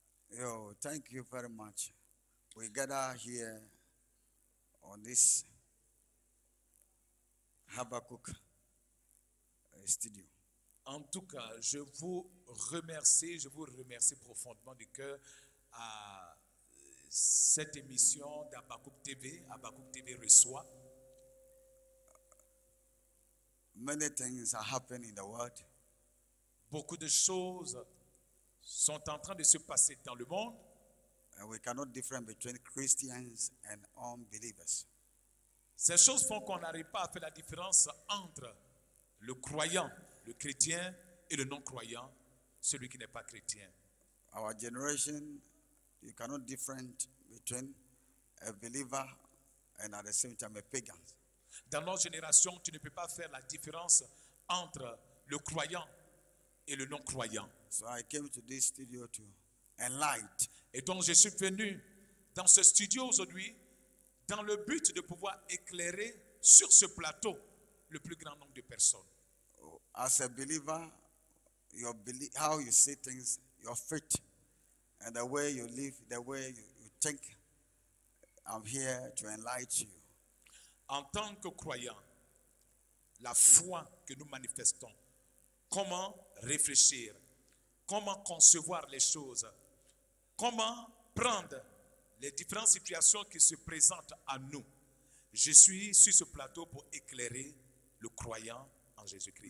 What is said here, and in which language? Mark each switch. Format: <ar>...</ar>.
<en>Yo, thank you very much. We gather here on this Habakkuk studio.</en> <fr>En tout cas, je vous remercie profondément du cœur à cette émission d'Habakkuk TV. Habakkuk TV reçoit.</fr> <en>Many things are happening in the world.</en> <fr>Beaucoup de choses sont en train de se passer dans le monde.</fr> <en>And we cannot differentiate between Christians and unbelievers.</en> <fr>Ces choses font qu'on n'arrive pas à faire la différence entre le croyant, le chrétien, et le non-croyant, celui qui n'est pas chrétien.</fr> <en>Our generation, you cannot differentiate between a believer and at the same time a pagan.</en> <fr>Dans notre génération, tu ne peux pas faire la différence entre le croyant et le non-croyant.</fr> <en>So I came to this studio to enlighten.</en> <fr>Et donc, je suis venu dans ce studio aujourd'hui dans le but de pouvoir éclairer sur ce plateau le plus grand nombre de personnes.</fr> <en>As a believer, your how you see things, your faith, and the way you live, the way you think, I'm here to enlighten you.</en> <fr>En tant que croyant, la foi que nous manifestons, comment réfléchir, comment concevoir les choses, comment prendre les différentes situations qui se présentent à nous, je suis sur ce plateau pour éclairer le croyant en Jésus-Christ.</fr>